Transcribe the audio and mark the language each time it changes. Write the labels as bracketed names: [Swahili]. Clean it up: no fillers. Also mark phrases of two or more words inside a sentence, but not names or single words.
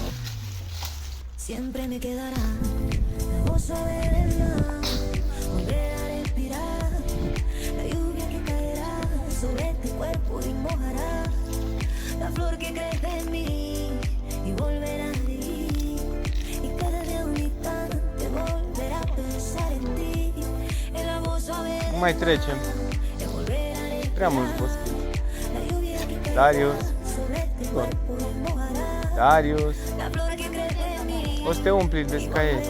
[Spanish] Siempre me quedará la voz suave del mar, volver a respirar, la lluvia que caerá sobre este cuerpo y mojará la flor que crece en mí y volverá a vivir. Y cada día un instante volverá a pensar en ti, en la voz suave del mar. [Romanian] Mai trecem. Prea mulți boschi. Darius. Darius. O să te umpli de scăieți.